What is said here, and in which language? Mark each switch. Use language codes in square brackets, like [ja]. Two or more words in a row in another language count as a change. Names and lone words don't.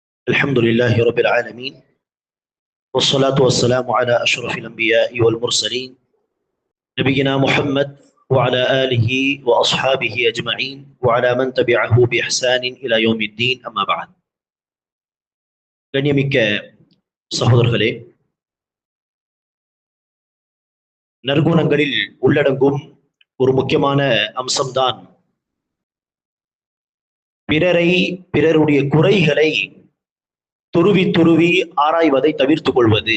[ar] الحمد لله رب العالمين والصلاة والسلام على أشرف الأنبياء والمرسلين نبينا محمد وعلى آله وأصحابه أجمعين وعلى من تبعه بإحسان إلى يوم الدين أما بعد [ta] கண்ணியமிக்க சகோதரர்களே, நற்குணங்களில் உள்ளடங்கும் ஒரு முக்கியமான அம்சம்தான் பிறருடைய குறைகளை துருவி துருவி ஆராய்வதை தவிர்த்து கொள்வது.